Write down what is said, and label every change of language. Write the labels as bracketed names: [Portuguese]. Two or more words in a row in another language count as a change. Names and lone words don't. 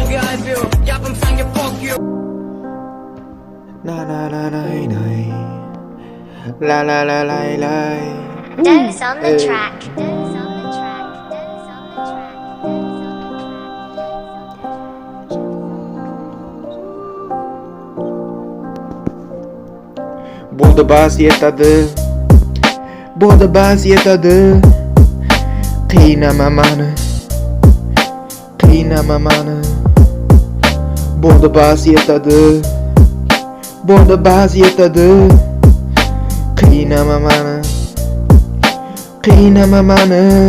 [English] love you [Turkish] yapım sanki [English] fuck you. Na na na na na la la la la la. Doze on the Hey. track. Doze on the track. Doze on the track. Doze on the track. [Uzbek] Bo'ldi bas yetadi, bo'ldi bas yetadi. Qiynama mani, qiynama mani. Bo'ldi bas yetadi, bo'ldi bas yetadi. Qiynama mani, qiynama mani.